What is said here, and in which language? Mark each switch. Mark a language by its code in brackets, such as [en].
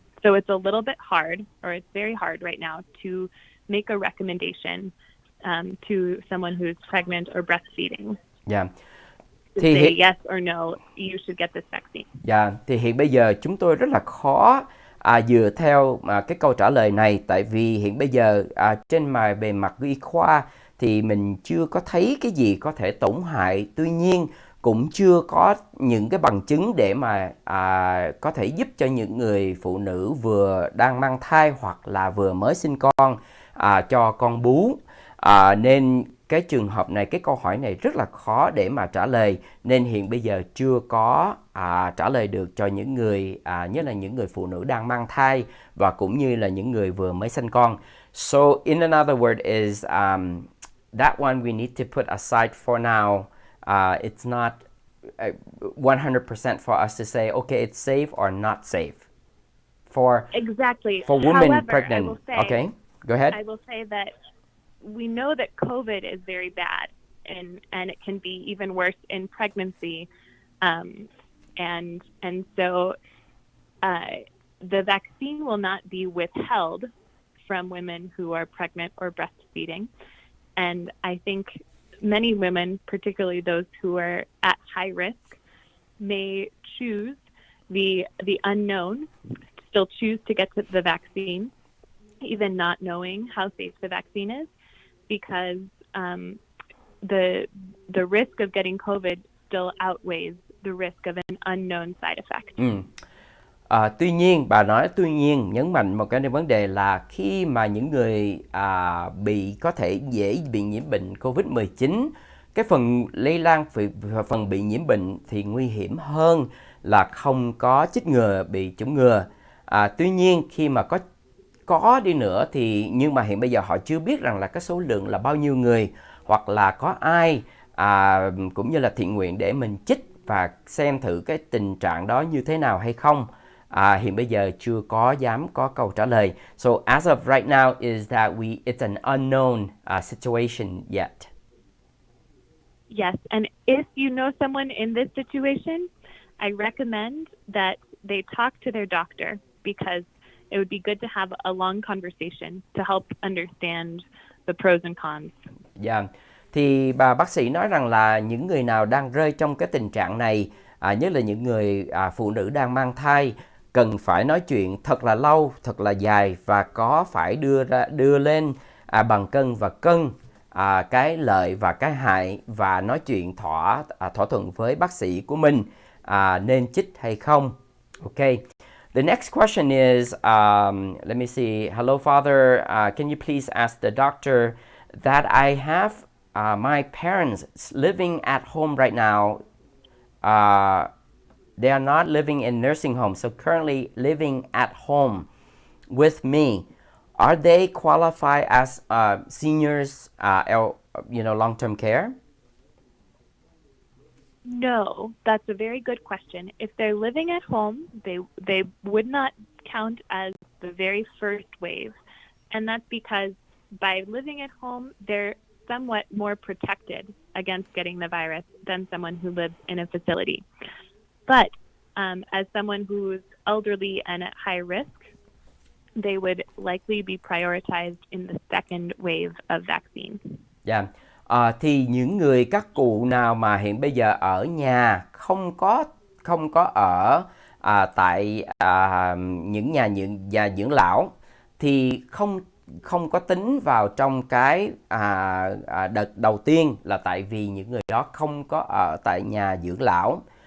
[en] So it's a little bit hard, or it's very hard right now to make a recommendation to someone who's pregnant or breastfeeding. Yeah. To say yes or no, you should get this vaccine. [vi] Dạ, thì hiện bây giờ chúng tôi rất là khó dựa theo cái câu trả lời này, tại vì hiện bây giờ trên bề mặt y khoa thì mình chưa có thấy cái gì có thể tổn hại, tuy nhiên cũng chưa có những cái bằng chứng để mà có thể giúp cho những người phụ nữ vừa đang mang thai hoặc là vừa mới sinh con cho con bú, nên cái trường hợp này, cái câu hỏi này rất là khó để mà trả lời, nên hiện bây giờ chưa có trả lời được cho những người nhất là những người phụ nữ đang mang thai và cũng như là những người vừa mới sinh con. [en] So in another word is that one we need to put aside for now. It's not 100% for us to say okay, it's safe or not safe for women. However, pregnant. Okay, go ahead. I will say that we know that COVID is very bad, and it can be even worse in pregnancy, and so the vaccine will not be withheld from women who are pregnant or breastfeeding, and I think many women, particularly those who are at high risk, may choose the unknown, still choose to get the vaccine, even not knowing how safe the vaccine is, because the risk of getting COVID still outweighs the risk of an unknown side effect. [vi] Tuy nhiên, bà nói tuy nhiên nhấn mạnh một cái vấn đề là khi mà những người có thể dễ bị nhiễm bệnh COVID-19, cái phần lây lan, phần bị nhiễm bệnh thì nguy hiểm hơn là không có chích ngừa, bị chủng ngừa. Tuy nhiên khi mà có đi nữa thì nhưng mà hiện bây giờ họ chưa biết rằng là cái số lượng là bao nhiêu người, hoặc là có ai cũng như là thiện nguyện để mình chích và xem thử cái tình trạng đó như thế nào hay không. Hiện bây giờ chưa có dám có câu trả lời. [en] So as of right now is that it's an unknown situation yet. Yes, and if you know someone in this situation, I recommend that they talk to their doctor because it would be good to have a long conversation to help understand the pros and cons. [vi] Dạ, thì bà bác sĩ nói rằng là những người nào đang rơi trong cái tình trạng này, nhất là những người phụ nữ đang mang thai, cần phải nói chuyện thật là lâu, thật là dài và có phải đưa lên bàn cân và cân cái lợi và cái hại và nói chuyện thỏa thuận với bác sĩ của mình nên chích hay không. [en] Okay. The next question is, let me see. Hello, Father. Can you please ask the doctor that I have my parents living at home right now. They are not living in nursing home, so currently living at home with me. Are they qualified as seniors, long-term care? No, that's a very good question. If they're living at home, they would not count as the very first wave. And that's because by living at home, they're somewhat more protected against getting the virus than someone who lives in a facility. But as someone who's elderly and at high risk, they would likely be prioritized in the second wave of vaccine. [vi] Dạ. Thì những người các cụ nào mà hiện bây giờ ở nhà không có ở tại những nhà dưỡng lão thì không có tính vào trong cái đợt đầu tiên, là tại vì những người đó không có ở tại nhà dưỡng lão.